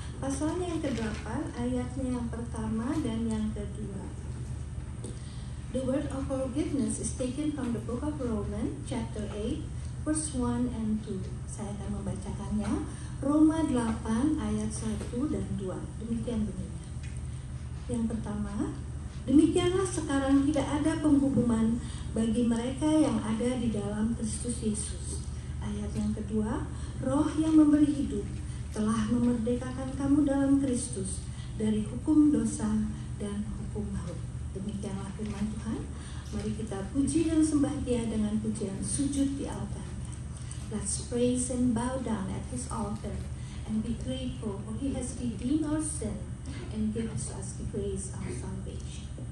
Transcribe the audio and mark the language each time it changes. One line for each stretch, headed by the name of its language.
Indonesian: pasalnya yang ke-8, ayatnya yang pertama dan yang kedua.
English: The word of forgiveness is taken from the book of Romans, chapter 8, verse 1 and 2.
Indonesian: Saya akan membacakannya. Roma 8 ayat 1 dan 2. Demikian bunyinya. Yang pertama, demikianlah sekarang tidak ada penghukuman bagi mereka yang ada di dalam Kristus Yesus. Ayat yang kedua, Roh yang memberi hidup telah memerdekakan kamu dalam Kristus dari hukum dosa dan hukum maut. Demikianlah firman Tuhan. Mari kita puji dan sembah Dia dengan pujian sujud di altarnya.
English: Let's praise and bow down at His altar and be grateful for He has redeemed our sin and gives us the grace of salvation.